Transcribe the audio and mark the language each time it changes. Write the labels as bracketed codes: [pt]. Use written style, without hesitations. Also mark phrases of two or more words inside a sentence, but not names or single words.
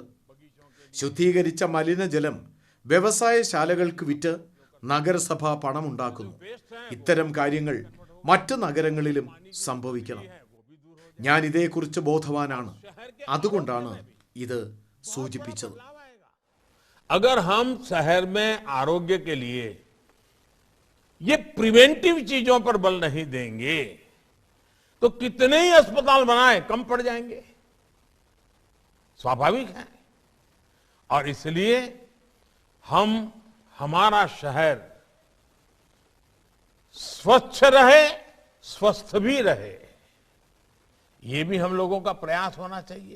[ml] ശുദ്ധീകരിച്ച മലിനജലം വ്യവസായശാലകൾക്ക് വിറ്റ് നഗരസഭ പണമുണ്ടാക്കുന്നു. ഇത്തരം കാര്യങ്ങൾ മറ്റ് നഗരങ്ങളിലും സംഭവിക്കണം. ഞാൻ ഇതേക്കുറിച്ച് ബോധവാനാണ്. അതുകൊണ്ടാണ് ഇത് സൂചിപ്പിച്ചത്. [hi] अगर हम शहर में आरोग्य के लिए ये प्रिवेंटिव चीजों पर बल नहीं देंगे तो कितने ही अस्पताल बनाए कम पड़ जाएंगे, स्वाभाविक है. और इसलिए हम हमारा शहर स्वच्छ रहे, स्वस्थ भी रहे, ये भी हम लोगों का प्रयास होना चाहिए।